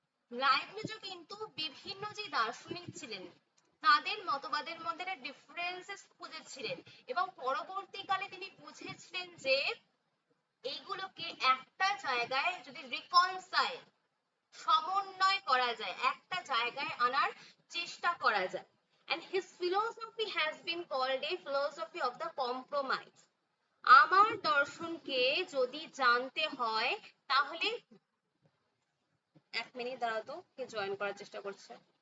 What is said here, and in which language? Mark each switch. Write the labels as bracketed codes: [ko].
[bn] লাইবনিজও কিন্তু বিভিন্ন যে দার্শনিক ছিলেন তাদের মতবাদের মধ্যে একটা ডিফারেন্সেস খুঁজেছিলেন এবং পরবর্তীকালে তিনি বুঝেছিলেন যে এইগুলোকে একটা জায়গায় যদি রিকনসাইল, সমন্বয় করা যায়, একটা জায়গায় আনার চেষ্টা করা যায়। [en] And his philosophy has been called a philosophy of the compromise. [bn] আমার দর্শনকে যদি জানতে হয় তাহলে, এক মিনিট দাঁড়াও তো, কে জয়েন করার চেষ্টা করছে।